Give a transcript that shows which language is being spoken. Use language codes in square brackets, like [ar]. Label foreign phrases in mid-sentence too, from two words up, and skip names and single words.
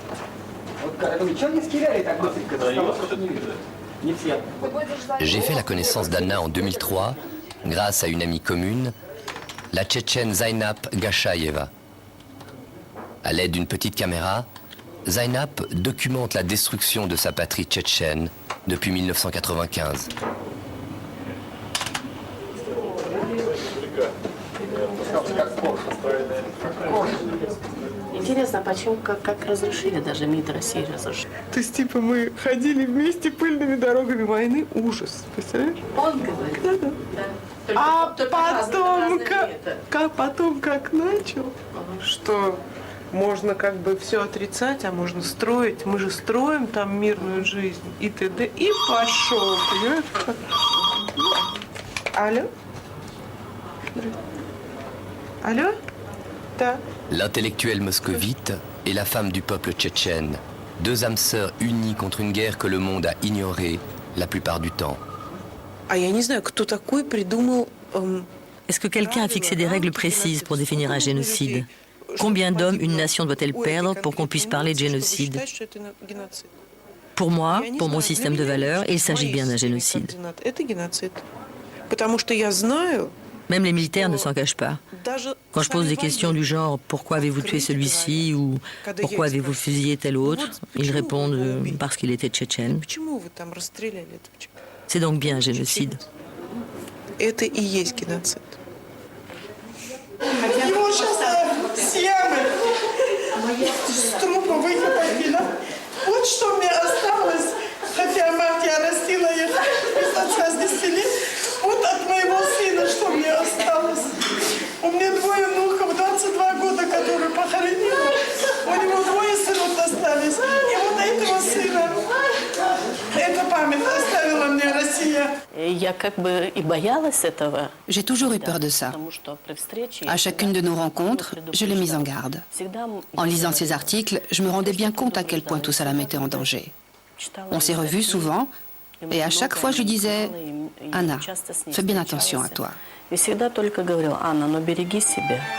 [fr] J'ai fait la connaissance d'Anna en 2003 grâce à une amie commune, la Tchétchène Zainab Gashayeva. À l'aide d'une petite caméra, Zainab documente la destruction de sa patrie tchétchène depuis 1995. [ru] Интересно, почему, как разрешили даже МИД России разрешили? То есть, типа, мы ходили вместе пыльными дорогами войны. Ужас, представляешь? Он говорит? Да. А потом как начал, что можно как бы все отрицать, а можно строить. Мы же строим там мирную жизнь и т.д. И пошел, понимаешь? Алло? Алло? Да. [fr] L'intellectuel moscovite et la femme du peuple tchétchène, deux âmes sœurs unies contre une guerre que le monde a ignorée la plupart du temps. Est-ce que quelqu'un a fixé des règles précises pour définir un génocide? Combien d'hommes une nation doit-elle perdre pour qu'on puisse parler de génocide? Pour moi, pour mon système de valeurs, il s'agit bien d'un génocide. Même les militaires ne s'en cachent pas. Quand je pose des questions du genre « Pourquoi avez-vous tué celui-ci » ou « Pourquoi avez-vous fusillé tel autre ?», ils répondent « Parce qu'il était tchétchène ». C'est donc bien un génocide. [ru] Вот что мне осталось, хотя мать я растила их с отца с 10 лет, вот от моего сына что мне осталось. У меня двое внуков, 22 года, которые похоронила. У него двое сынов остались. И вот этого сына, эта память оставила мне Россия. Я как бы и боялась этого. [fr] J'ai toujours eu peur de ça. À chacune de nos rencontres, je l'ai mise en garde. En lisant ces articles, je me rendais bien compte à quel point tout ça la mettait en danger. On s'est revus souvent, et à chaque fois je lui disais « Anna, fais bien attention à toi ». [ru] И всегда только говорила: Анна, но береги себя.